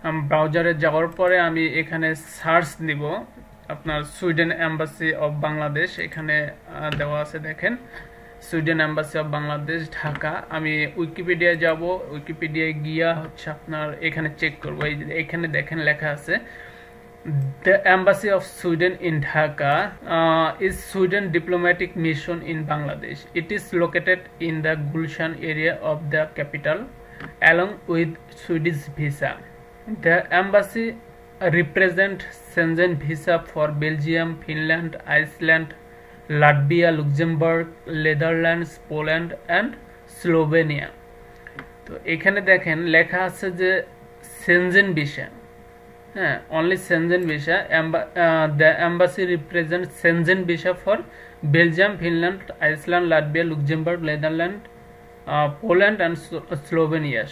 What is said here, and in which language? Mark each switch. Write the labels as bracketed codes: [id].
[bn] ব্রাউজারে যাওয়ার পরে আমি এখানে সার্চ দিব আপনার সুইডেন এম্বাসি অফ বাংলাদেশ, এখানে দেওয়া আছে দেখেন Sweden embassy of Bangladesh Dhaka. আমি উইকিপিডিয়ায় যাব, উইকিপিডিয়ায় গিয়া হচ্ছে আপনার এখানে চেক করবো। এখানে দেখেন লেখা আছে [en] The Embassy of Sweden in Dhaka is Sweden diplomatic mission in Bangladesh. It is located in the Gulshan area of the capital along with Swedish visa. The embassy represents Schengen visa for Belgium, Finland, Iceland, Latvia, Luxembourg, Netherlands, Poland and Slovenia. [bn] তো এখানে দেখেন লেখা আছে যে Shenzhen visa, হ্যাঁ, only Shenzhen visa. [en] The embassy represent Schengen visa for Belgium, Finland, Iceland, Latvia, Luxembourg, Netherland, Poland and Slovenia.